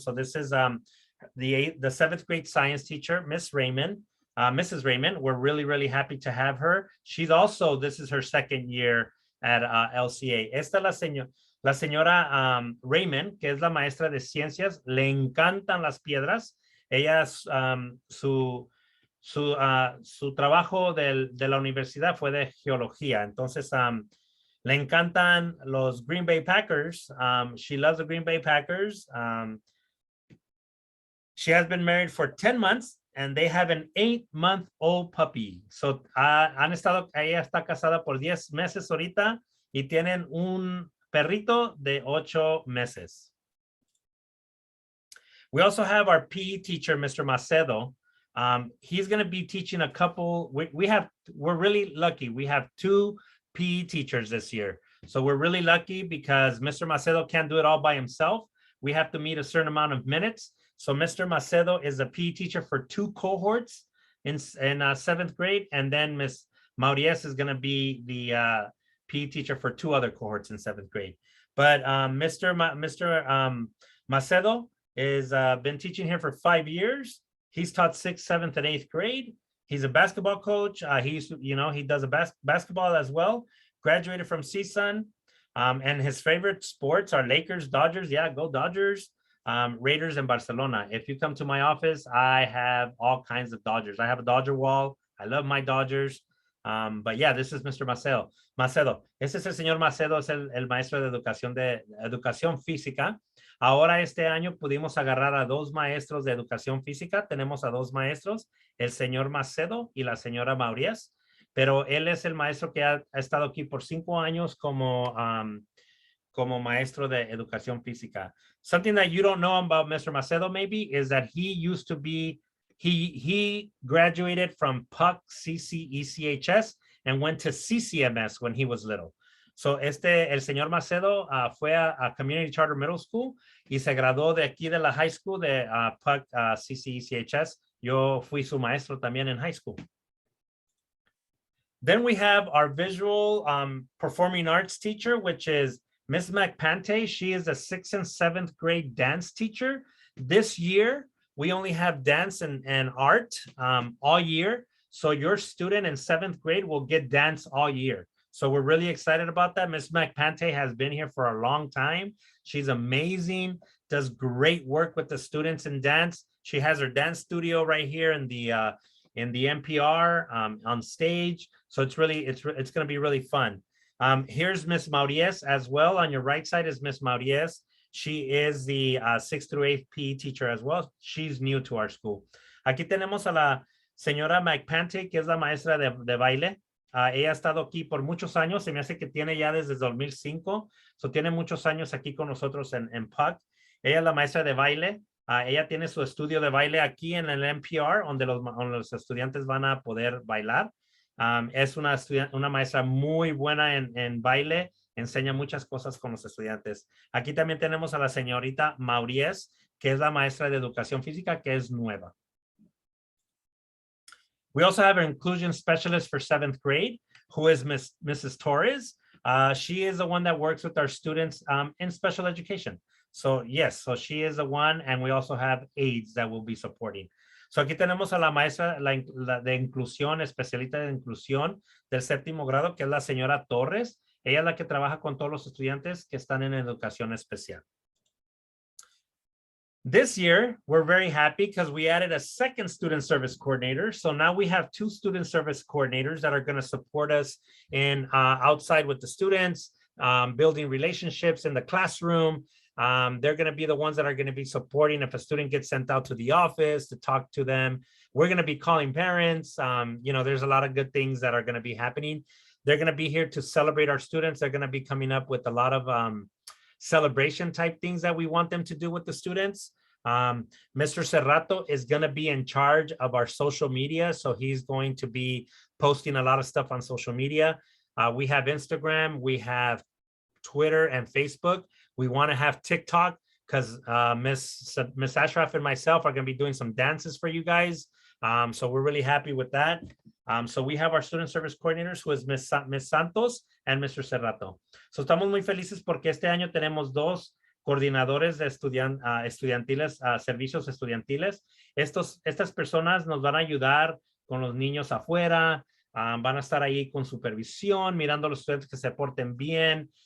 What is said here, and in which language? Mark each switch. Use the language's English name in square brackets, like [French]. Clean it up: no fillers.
[English] So this is the seventh grade science teacher, Miss Raymond. Mrs. Raymond, we're really happy to have her. She's also, this is her second year at LCA. [Spanish] Esta la señora Raymond, que es la maestra de ciencias, le encantan las piedras. Ella, su trabajo de la universidad fue de geología. Entonces, le encantan los Green Bay Packers. [English] She loves the Green Bay Packers. She has been married for 10 months and they have an 8-month-old puppy. [Spanish] So, ella está casada por 10 meses ahorita y tienen un perrito de 8 meses. [English] We also have our PE teacher, Mr. Macedo. He's going to be teaching a couple. We're really lucky. We have 2 PE teachers this year. So we're really lucky because Mr. Macedo can't do it all by himself. We have to meet a certain amount of minutes. So Mr. Macedo is a PE teacher for 2 cohorts in 7th grade. And then Ms. Mauriez is going to be the PE teacher for 2 other cohorts in 7th grade. But Mr. Macedo is been teaching here for 5 years. He's taught 6th, 7th, and 8th grade. He's a basketball coach. He does a basketball as well. Graduated from CSUN. And his favorite sports are Lakers, Dodgers. Yeah, go Dodgers. Raiders and Barcelona. If you come to my office, I have all kinds of Dodgers. I have a Dodger wall. I love my Dodgers. But yeah, this is Mr. Macedo. [Spanish] Este es el señor Macedo, es el maestro de educación física. Ahora este año pudimos agarrar a 2 maestros de educación física. Tenemos a 2 maestros, el señor Macedo y la señora Mauriez. Pero él es el maestro que ha estado aquí por 5 años como maestro de educación física. [English] Something that you don't know about Mr. Macedo maybe is that he used to be, he graduated from PUC ECHS and went to CCMS when he was little. [Spanish] So el señor Macedo fue a Community Charter Middle School y se graduó de aquí de la high school de PUC ECHS. Yo fui su maestro también en high school. [English] Then we have our visual performing arts teacher, which is Ms. McPante. She is a 6th and 7th grade dance teacher. This year, we only have dance and art all year. So your student in 7th grade will get dance all year. So we're really excited about that. Ms. McPante has been here for a long time. She's amazing, does great work with the students in dance. She has her dance studio right here in the NPR on stage. So it's going to be really fun. Here's Miss Mauriez as well. On your right side is Miss Mauriez. She is the 6th through 8th PE teacher as well. She's new to our school. [Spanish] Aquí tenemos a la señora McPante, que es la maestra de baile. Ella ha estado aquí por muchos años. Se me hace que tiene ya desde 2005. So tiene muchos años aquí con nosotros en PUC. Ella es la maestra de baile. Ella tiene su estudio de baile aquí en el NPR, donde los estudiantes van a poder bailar. Es una maestra muy buena en baile, enseña muchas cosas con los estudiantes. Aquí también tenemos a la señorita Mauriez, que es la maestra de educación física, que es nueva. [English] We also have an inclusion specialist for 7th grade, who is Mrs. Torres. She is the one that works with our students in special education. So yes, so she is the one, and we also have aides that will be supporting. [Spanish] So aquí tenemos a la maestra de inclusión, especialista de inclusión del 7º grado, que es la señora Torres. Ella es la que trabaja con todos los estudiantes que están en educación especial. [English] This year, we're very happy because we added a 2nd student service coordinator. So now we have 2 student service coordinators that are going to support us in outside with the students, building relationships in the classroom. They're going to be the ones that are going to be supporting if a student gets sent out to the office to talk to them. We're going to be calling parents. There's a lot of good things that are going to be happening. They're going to be here to celebrate our students. They're going to be coming up with a lot of celebration type things that we want them to do with the students. Mr. Cerrato is going to be in charge of our social media. So he's going to be posting a lot of stuff on social media. We have Instagram, we have Twitter and Facebook. We want to have TikTok because Miss Ashraf and myself are going to be doing some dances for you guys. So we're really happy with that. So we have our student service coordinators, who is Ms. Santos and Mr. Cerrato. [Spanish] So estamos muy felices porque este año tenemos dos coordinadores de estudiantiles, servicios estudiantiles. Estas personas nos van a ayudar con los niños afuera, van a estar ahí con supervisión, mirando a los estudiantes que se porten bien.